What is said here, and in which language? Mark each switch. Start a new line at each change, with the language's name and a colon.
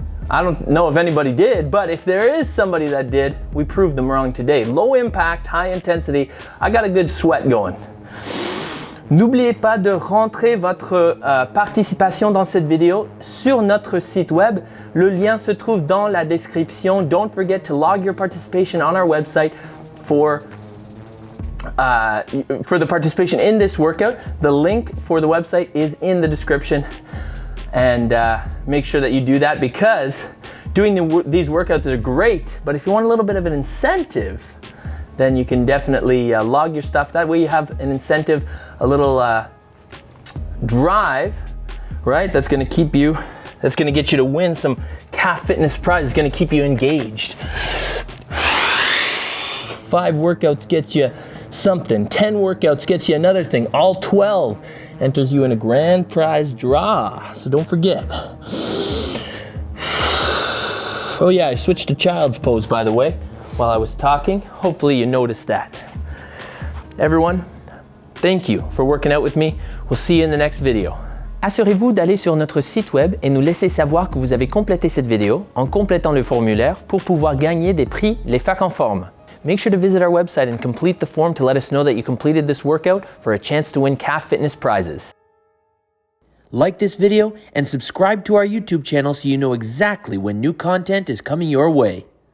English: I don't know if anybody did, but if there is somebody that did, we proved them wrong today. Low impact, high intensity, I got a good sweat going.
French: N'oubliez pas de rentrer votre participation dans cette vidéo sur notre site web. Le lien se trouve dans la description.
English: Don't forget to log your participation on our website for the participation in this workout. The link for the website is in the description. And make sure that you do that because doing these workouts are great, but if you want a little bit of an incentive, then you can definitely log your stuff. That way you have an incentive, a little drive, right? That's gonna get you to win some CAF Fitness prize. It's gonna keep you engaged. 5 workouts gets you something. 10 workouts gets you another thing. All 12 enters you in a grand prize draw. So don't forget. Oh yeah, I switched to child's pose, by the way, while I was talking. Hopefully you noticed that. Everyone, thank you for working out with me. We'll see you in the next video.
French: Assurez-vous d'aller sur notre site web et nous laisser savoir que vous avez complété cette vidéo en complétant le formulaire pour pouvoir gagner des prix les FAC en forme.
English: Make sure to visit our website and complete the form to let us know that you completed this workout for a chance to win CAF Fitness prizes. Like this video and subscribe to our YouTube channel so you know exactly when new content is coming your way.